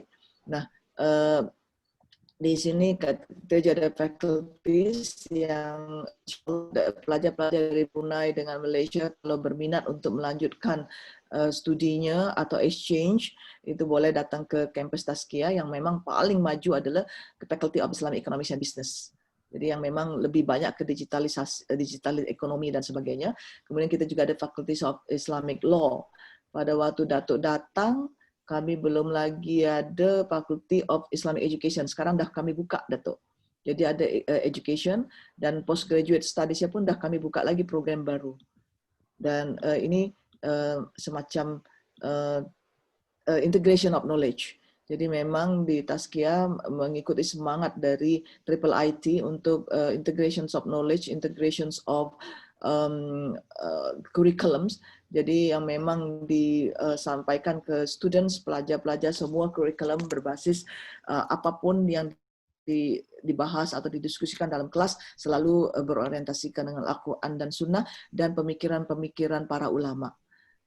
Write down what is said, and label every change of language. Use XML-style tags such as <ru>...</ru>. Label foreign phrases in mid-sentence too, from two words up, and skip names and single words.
<id>Nah, di sini kita ada faculties yang pelajar-pelajar dari Brunei dengan Malaysia kalau berminat untuk melanjutkan studinya atau exchange, itu boleh datang ke kampus Tazkiyah. Yang memang paling maju adalah ke Faculty of Islamic Economics and Business. Jadi yang memang lebih banyak ke digitalisasi, digital ekonomi dan sebagainya. Kemudian kita juga ada Faculty of Islamic Law. Pada waktu Datuk datang, kami belum lagi ada Faculty of Islamic Education. Sekarang dah kami buka, Datuk. Jadi ada education dan</id> <en>postgraduate studies-</en> <id>nya pun dah kami buka lagi program baru. Dan ini semacam</id> <en>integration of knowledge.</en> <id>Jadi memang di Tazkiyah mengikuti semangat dari Triple IT untuk</id> <en>integrations of knowledge, integrations of curriculums.</en> <id>Jadi yang memang disampaikan ke students, pelajar-pelajar, semua kurikulum berbasis apapun yang dibahas atau didiskusikan dalam kelas selalu berorientasikan dengan Al-Quran dan Sunnah dan pemikiran-pemikiran para ulama.</id>